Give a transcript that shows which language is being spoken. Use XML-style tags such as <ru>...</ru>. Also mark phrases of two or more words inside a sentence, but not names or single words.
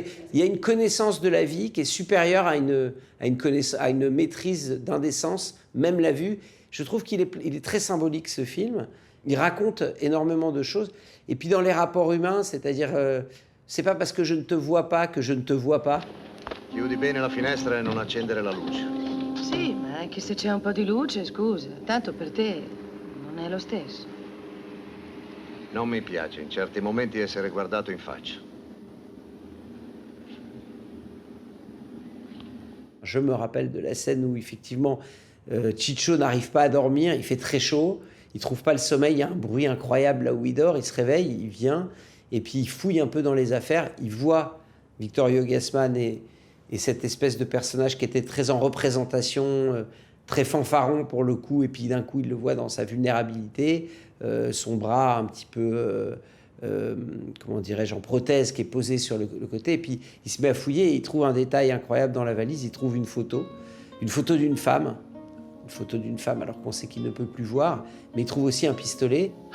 <fr>Il y a une connaissance de la vie qui est supérieure à une maîtrise d'indécence, même la vue. Je trouve qu'il est très symbolique, ce film. Il raconte énormément de choses. Et puis dans les rapports humains, c'est-à-dire, c'est pas parce que je ne te vois pas que je ne te vois pas.</fr> <it>Chiudi bene la finestra e non accendere la luce. Sì, ma anche se c'è un po' di luce, scusa. Tanto per te non è lo stesso. Non mi piace in certi momenti essere guardato in faccia.</it> <fr>Je me rappelle de la scène où effectivement Chicho n'arrive pas à dormir, il fait très chaud, il trouve pas le sommeil, il y a un bruit incroyable là où il dort, il se réveille, il vient, et puis il fouille un peu dans les affaires, il voit Vittorio Gassman et cette espèce de personnage qui était très en représentation, très fanfaron pour le coup, et puis d'un coup il le voit dans sa vulnérabilité, son bras un petit peu, comment dirais-je, en prothèse qui est posé sur le côté, et puis il se met à fouiller et il trouve un détail incroyable dans la valise, il trouve une photo d'une femme alors qu'on sait qu'il ne peut plus voir, mais il trouve aussi un pistolet.</fr>